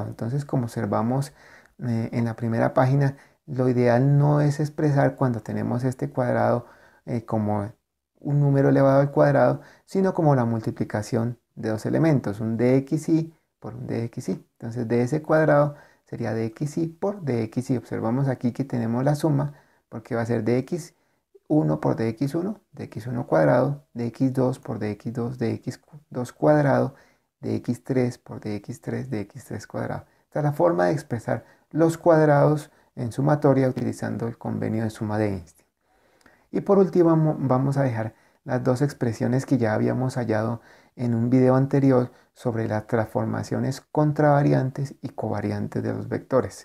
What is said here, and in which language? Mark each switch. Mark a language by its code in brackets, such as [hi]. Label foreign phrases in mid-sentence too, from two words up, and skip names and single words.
[es] Entonces, como observamos en la primera página, lo ideal no es expresar cuando tenemos este cuadrado como un número elevado al cuadrado, sino como la multiplicación de dos elementos, un dxy por un dxy. Entonces de ese cuadrado sería dxy por dxy. Observamos aquí que tenemos la suma, porque va a ser dx1 por dx1, dx1 cuadrado, dx2 por dx2, dx2 cuadrado, dx3 por dx3, dx3 cuadrado. Esta es la forma de expresar los cuadrados en sumatoria utilizando el convenio de suma de Einstein. Y por último vamos a dejar las dos expresiones que ya habíamos hallado en un video anterior sobre las transformaciones contravariantes y covariantes de los vectores.